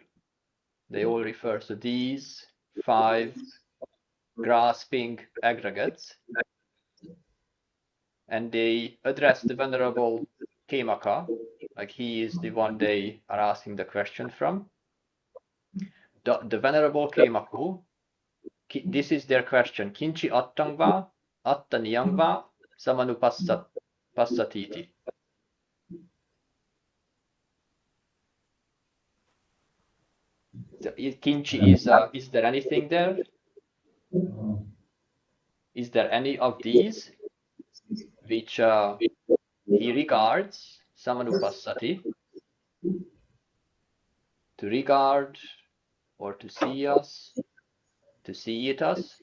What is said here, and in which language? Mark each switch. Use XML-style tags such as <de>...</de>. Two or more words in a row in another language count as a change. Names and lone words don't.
<en>They all refer to these 5 grasping aggregates. And they address the Venerable Khemaka, like he is the one they are asking the question from. The Venerable Khemaku, this is their question.</en> <pi>Kinchi attangva, attaniyangva, samanupassatiti.</pi> <en>So kinchi is there anything there? Is there any of these which he regards samanupassati, to regard or to see us, to see it us?</en>